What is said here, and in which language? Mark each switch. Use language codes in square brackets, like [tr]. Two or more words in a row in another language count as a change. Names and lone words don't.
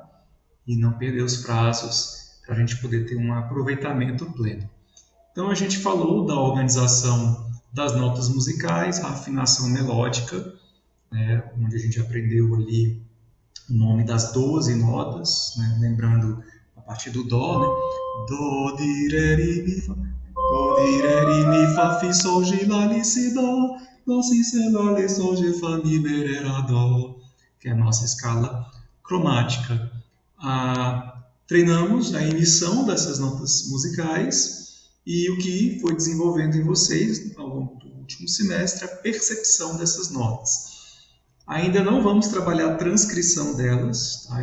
[pt] E não perder os prazos para a gente poder ter um aproveitamento pleno. Então a gente falou da organização das notas musicais, a afinação melódica, né, onde a gente aprendeu ali o nome das 12 notas, né, lembrando a partir do Dó, né? Dó, di, ré, ri, mi, fá. Dó, di, ré, ri, mi, fá, fi, sol, gi, lá, li, si, dó. Dó, si, sé, lá, lê, sol, gi, fá, mi, mi, ré, rá, dó. Que é a nossa escala cromática. Treinamos a emissão dessas notas musicais e o que foi desenvolvendo em vocês ao longo do último semestre, a percepção dessas notas. Ainda não vamos trabalhar a transcrição delas, tá?